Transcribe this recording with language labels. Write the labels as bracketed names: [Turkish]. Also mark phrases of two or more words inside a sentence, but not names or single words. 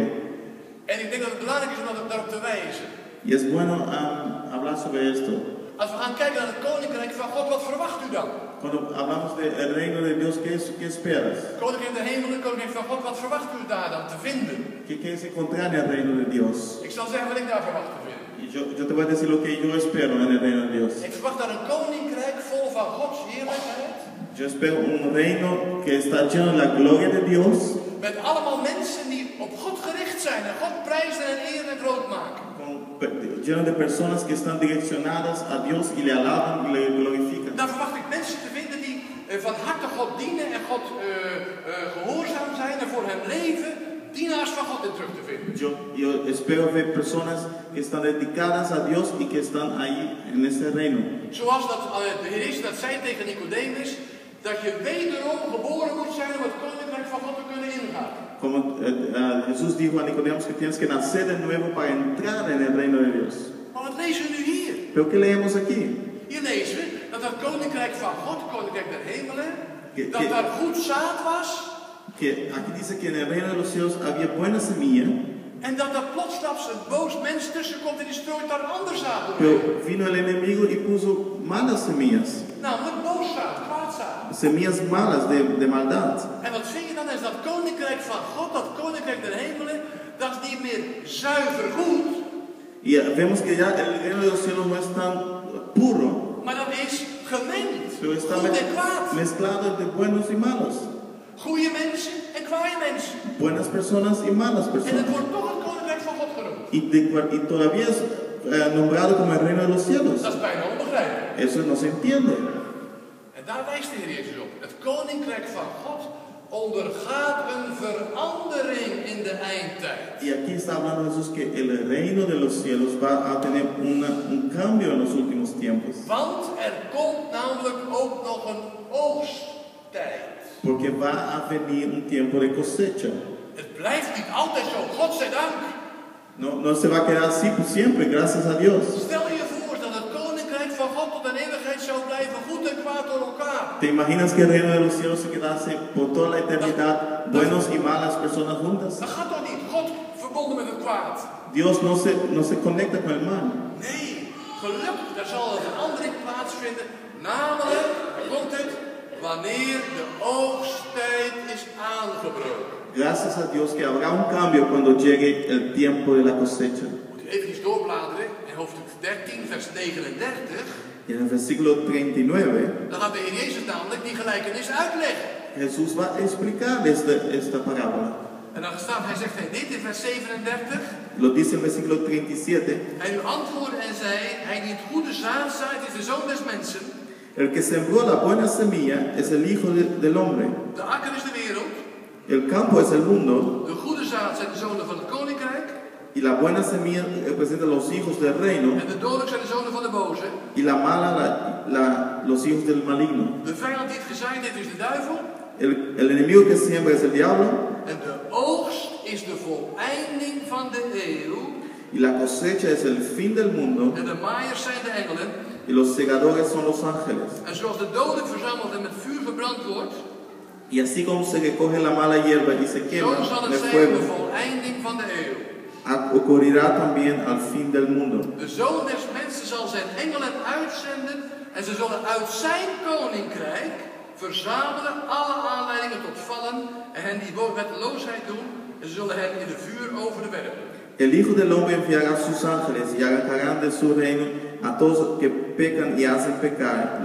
[Dutch] En ik denk dat het belangrijk is om daarop te wijzen. [Spanish] Y es bueno hablar sobre esto. [Dutch] Als we gaan kijken naar het koninkrijk van God, wat verwacht u dan? [Spanish] Cuando hablamos del reino de Dios, ¿qué esperas? [Dutch] Koninkrijk der hemelen, koninkrijk van God, wat verwacht u daar dan te vinden? [Spanish] ¿Qué quieres encontrar en el reino de Dios? [Dutch] Ik zal zeggen wat ik daar verwacht te vinden. [Spanish] Y yo te voy a decir lo que yo espero en el reino de Dios. [Dutch] Ik verwacht daar een koninkrijk vol van Gods heerlijkheid. [Spanish] Yo espero un reino que está lleno de la gloria de Dios. [Dutch] Met allemaal mensen die op God gericht zijn en God prijzen en eren en groot maken. [Spanish] Lleno de personas que están direccionadas a Dios y le alaban y le glorifican. [Dutch] Daar verwacht ik mensen te vinden die van harte God dienen en God gehoorzaam zijn en voor hem leven, dienaars van God in terug te vinden. [Spanish] Yo espero ver personas que están dedicadas a Dios y que están ahí en ese reino. [Dutch] Zoals dat de Heer Jezus dat zei tegen Nicodemus, dat je wederom geboren moet zijn om het koninkrijk van God te kunnen ingaan. [Spanish] Como Jesús dijo a Nicodemos que tienes que nacer de nuevo para entrar en el reino de Dios. [Dutch] Maar wat lezen we nu hier? [Spanish] Pero ¿qué leemos aquí? [Dutch] Hier lezen we dat het koninkrijk van God, het koninkrijk der hemelen, dat daar goed zaad was. [Spanish] Que aquí dice que en el reino de los cielos había buena semilla. [Dutch] En dat er plotsklaps een boos mens tussen komt en die strooit daar ander zaad op. [Spanish] Pero vino el enemigo y puso malas semillas. [Dutch] Namelijk boos zaad, kwaad zaad. [Spanish] Semillas malas de maldad. [Dutch] En wat vind je dan is dat koninkrijk van God, dat koninkrijk der hemelen, dat is niet meer zuiver goed. [Spanish] Y vemos que ya el reino de los cielos no es tan puro. [Dutch] Maar dat is gemengd. [Spanish] Pero está [Dutch] Goed en kwaad. [Spanish] mezclado de buenos y malos. [Dutch] Goede mensen en kwaaie mensen. [Spanish] Buenas personas y malas [Dutch] En [Spanish] personas. [Dutch] het wordt toch het koninkrijk van God genoemd. [Spanish] Y todavía es nombrado como el reino de los cielos. [Dutch] Dat is bijna onbegrijpelijk. [Spanish] Eso no se entiende. [Dutch] En daar wijst de Heer Jezus op. Het koninkrijk van God ondergaat een verandering in de eindtijd. [Spanish] Y aquí está hablando Jesús que el reino de los cielos va a tener un cambio en los últimos tiempos. [Dutch] Want er komt namelijk ook nog een oogsttijd. [Spanish] Porque va a venir un tiempo de cosecha. [Dutch] Het blijft niet altijd zo, godzijdank. [Spanish] No se va a quedar así por siempre, gracias a Dios. [Dutch] Stel je voor dat het koninkrijk van God tot een eeuwigheid zou blijven, goed en kwaad door elkaar. [Spanish] ¿Te imaginas que el reino de los cielos se quedase por toda la eternidad, buenos y malas personas juntas? [Dutch] Dat gaat toch niet? God verbonden met het kwaad. [Spanish] Dios no se conecta con el mal. [Dutch] Nee, gelukkig, daar zal een verandering plaatsvinden. Namelijk, daar komt het, wanneer de oogsttijd is aangebroken. [Spanish] Gracias a Dios que habrá un cambio cuando llegue el tiempo de la cosecha. [Dutch] Moet u even doorbladeren in hoofdstuk 13, vers 39. [Spanish] Y en el versículo 39, [Dutch] Dan gaat de Heer Jezus namelijk die gelijkenis uitleggen. [Spanish] Jesús va a explicar esta parábola. [Dutch] En dan hij zegt hij dit in vers 37. [Spanish] Lo dice el versículo 37. [Dutch] Hij nu antwoordde en zei, hij die het goede zaad zaait is de Zoon des Mensen. [Spanish] El que sembró la buena semilla es el Hijo del Hombre. [Dutch] De akker is de wereld. [Spanish] El campo es el mundo. [Dutch] De goede zaad zijn de zonen van het koninkrijk. [Spanish] Y la buena semilla representa los hijos del reino. [Dutch] En de dodelijk zijn de zonen van de boze. [Spanish] Y la mala, los hijos del maligno. [Dutch] De vijand die het gezaaid heeft is de duivel. [Spanish] El enemigo que siembra es el diablo. [Dutch] En de oogst is de voleinding van de eeuw. [Spanish] Y la cosecha es el fin del mundo. [Dutch] En de maaiers zijn de engelen. [Spanish] Y los segadores son los ángeles. [Dutch] En zoals de dodelijk verzameld en met vuur verbrand wordt. [Spanish] Y así como se recoge la mala hierba y se quema [Dutch] Zo zal [Spanish] en [Dutch] het [Spanish] el [Dutch] zijn [Spanish] fuego, [Dutch] de voleinding van de eeuw. [Spanish] ocurrirá también al fin del mundo. [Dutch] De Zoon des Mensen zal zijn engelen uitzenden en ze zullen uit zijn koninkrijk verzamelen alle aanleidingen tot vallen en hen die wetteloosheid doen en ze zullen hen in de vuurovenen werpen. [Spanish] El Hijo del Hombre enviará a sus ángeles y arrancarán de su reino a todos que pecan y hacen pecar.